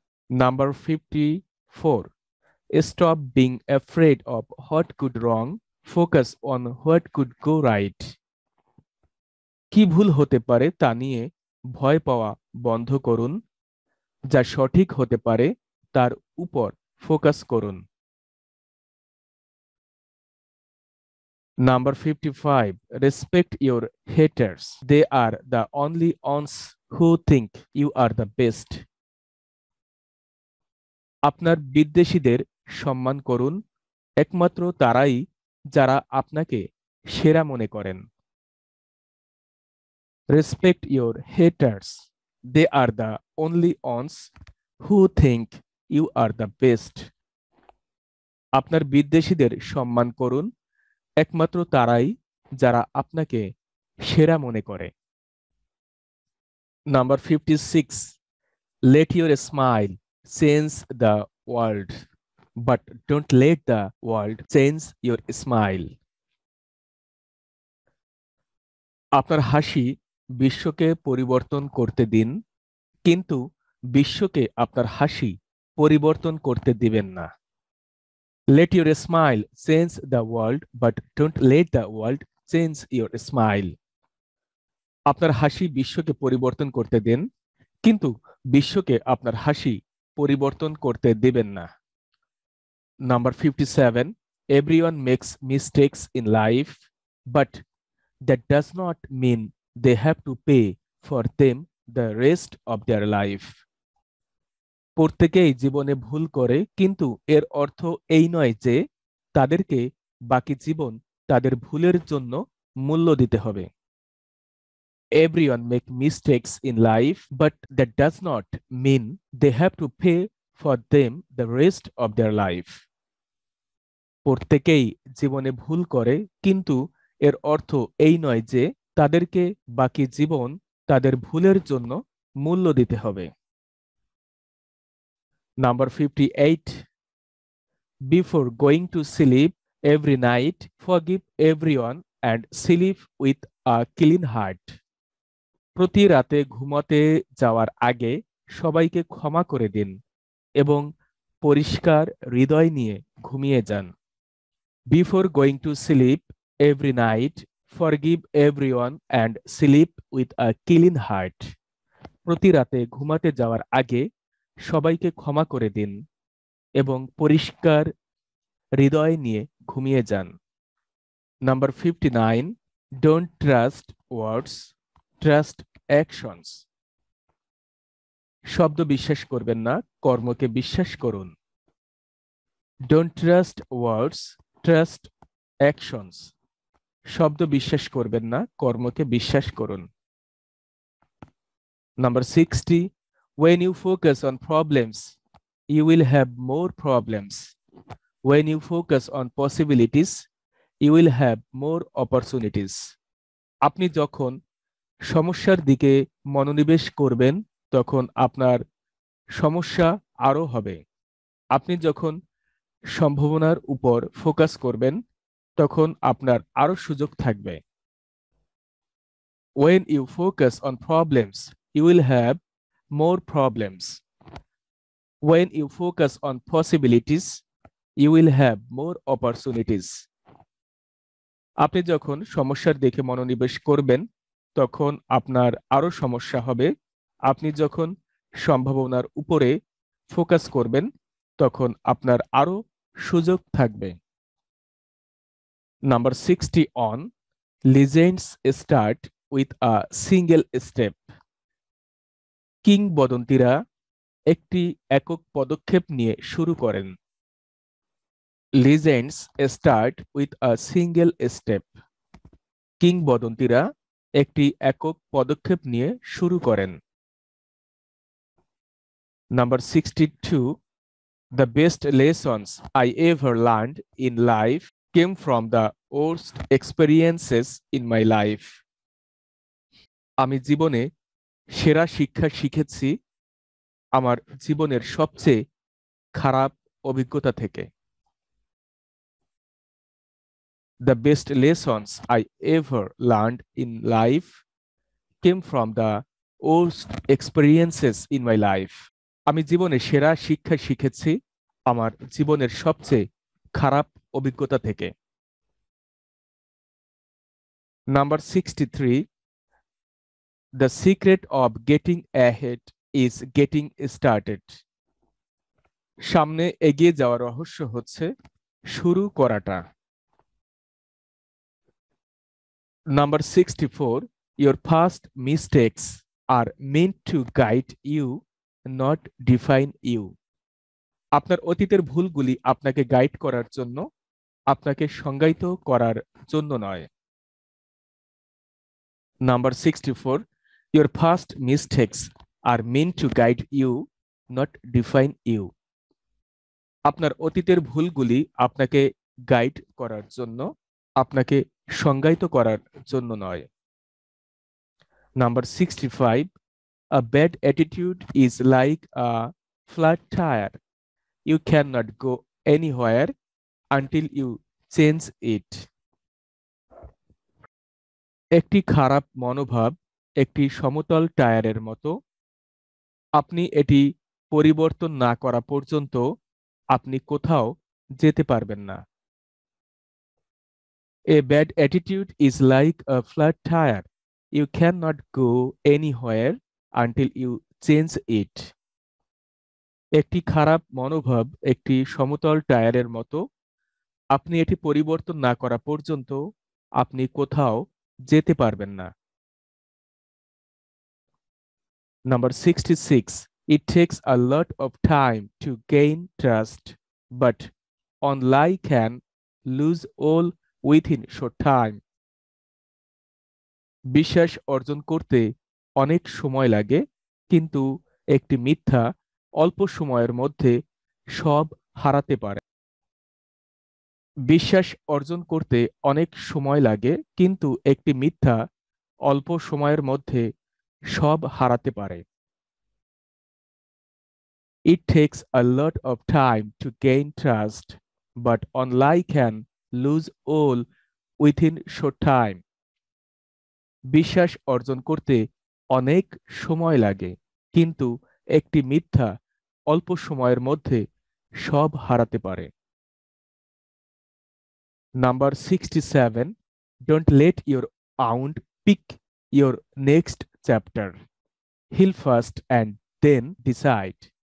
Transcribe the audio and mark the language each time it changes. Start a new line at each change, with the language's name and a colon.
English: Number 54, stop being afraid of what could wrong, focus on what could go right.
Bangla: কি ভুল হতে পারে তা নিয়ে ভয় পাওয়া বন্ধ করুন, যা সঠিক হতে পারে তার উপর ফোকাস করুন।
English: Number 55, respect your haters. They are the only ones who think you are the best.
Bangla: আপনার বিদ্বেষীদের সম্মান করুন, একমাত্র তারাই যারা আপনাকে সেরা মনে করেন।
English: Respect your haters. They are the only ones who think you are the best.
Bangla: আপনার বিদ্বেষীদের সম্মান করুন, একমাত্র তারাই যারা আপনাকে সেরা মনে করে।
English: Number 56, let your smile change the world, but don't let the world change your smile.
Bangla: আপনার হাসি বিশ্বকে পরিবর্তন করতে দিন, কিন্তু বিশ্বকে আপনার হাসি পরিবর্তন করতে দিবেন না।
English: Let your smile change the world, but don't let the world change your smile.
Bangla: আপনার হাসি বিশ্বকে পরিবর্তন করতে দেন, কিন্তু বিশ্বকে আপনার হাসি পরিবর্তন করতে দিবেন না।
English: Number 57, everyone makes mistakes in life, but that does not mean they have to pay for them the rest of their life.
Bangla: প্রত্যেকেই জীবনে ভুল করে, কিন্তু এর অর্থ এই নয় যে তাদেরকে বাকি জীবন তাদের ভুলের জন্য মূল্য দিতে হবে।
English: Everyone make mistakes in life, but that does not mean they have to pay for them the rest of their life.
Bangla: প্রত্যেকেই জীবনে ভুল করে, কিন্তু এর অর্থ এই নয় যে তাদেরকে বাকি জীবন তাদের ভুলের জন্য মূল্য দিতে হবে।
English: Number 58, before going to sleep every night, forgive everyone and sleep with a clean heart.
Bangla: প্রতি রাতে ঘুমাতে যাওয়ার আগে সবাইকে ক্ষমা করে দিন এবং পরিষ্কার হৃদয় নিয়ে ঘুমিয়ে যান।
English: Before going to sleep every night, forgive everyone and sleep with a clean heart.
Bangla: প্রতি রাতে ঘুমাতে যাওয়ার আগে সবাইকে ক্ষমা করে দিন এবং পরিষ্কার হৃদয় নিয়ে ঘুমিয়ে যান।
English: Number 59, don't trust words, trust actions.
Bangla: শব্দ বিশ্বাস করবেন না, কর্মকে বিশ্বাস করুন।
English: Don't trust words, trust actions.
Bangla: শব্দ বিশ্বাস করবেন না, কর্মকে বিশ্বাস করুন।
English: Number 60, when you focus on problems, you will have more problems. When you focus on possibilities, you will have more opportunities.
Bangla: আপনি যখন সমস্যার দিকে মনোনিবেশ করবেন তখন আপনার সমস্যা আরো হবে। আপনি যখন সম্ভাবনার উপর ফোকাস করবেন তখন আপনার আরো সুযোগ থাকবে।
English: When you focus on problems, you will have more problems. When you focus on possibilities, you will have more opportunities.
Bangla: আপনি যখন সমস্যার দিকে মনোনিবেশ করবেন তখন আপনার আরো সমস্যা হবে। আপনি যখন সম্ভাবনার উপরে ফোকাস করবেন তখন আপনার আরো সুযোগ থাকবে।
English: Number 61, legends start with a single step.
Bangla: কিংবদন্তিরা একটি একক পদক্ষেপ নিয়ে শুরু করেন।
English: Legends start with a single step.
Bangla: কিংবদন্তিরা একটি একক পদক্ষেপ নিয়ে শুরু করেন।
English: Number 62, the best lessons I ever learned in life came from the worst experiences in my life.
Bangla: আমি জীবনে সেরা শিক্ষা শিখেছি আমার জীবনের সবচেয়ে খারাপ অভিজ্ঞতা থেকে।
English: The best lessons I ever learned in life came from the worst experiences in my life.
Bangla: আমি জীবনে সেরা শিক্ষা শিখেছি আমার জীবনের সবচেয়ে খারাপ অভিজ্ঞতা থেকে।
English: Number 63, the secret of getting ahead is getting started.
Bangla: সামনে এগিয়ে যাওয়ার রহস্য হচ্ছে শুরু করাটা।
English: Number 64, your past mistakes are meant to guide you, not define you.
Bangla: আপনার অতীতের ভুলগুলি আপনাকে গাইড করার জন্য, আপনাকে সংজ্ঞায়িত করার জন্য নয়।
English: Number 64, your past mistakes are meant to guide you, not define you.
Bangla: আপনার অতীতের ভুলগুলি আপনাকে গাইড করার জন্য, আপনাকে সংজ্ঞায়িত করার জন্য নয়।
English: Number 65, a bad attitude is like a flat tire. You cannot go anywhere until you change it.
Bangla: একটি খারাপ মনোভাব একটি সমতল টায়ারের মতো। আপনি এটি পরিবর্তন না করা পর্যন্ত আপনি কোথাও যেতে পারবেন না।
English: A bad attitude is like a flat tire. You cannot go anywhere until you change it.
Bangla: একটি খারাপ মনোভাব একটি সমতল টায়ারের মতো। আপনি এটি পরিবর্তন না করা পর্যন্ত আপনি কোথাও যেতে পারবেন না।
English: Number 66, it takes a lot of time to gain trust, but online can lose all within short time.
Bangla: বিশ্বাস অর্জন করতে অনেক সময় লাগে, কিন্তু একটি মিথ্যা অল্প সময়ের মধ্যে সব হারাতে পারে। বিশ্বাস অর্জন করতে অনেক সময় লাগে, কিন্তু একটি মিথ্যা অল্প সময়ের মধ্যে সব হারাতে পারে।
English: It takes a lot of time to gain trust, but online can lose all within short time.
Bangla: বিশ্বাস অর্জন করতে অনেক সময় লাগে, কিন্তু একটি মিথ্যা অল্প সময়ের মধ্যে সব হারাতে পারে।
English: Number 67, don't let your wound pick your next chapter. heal first and then decide.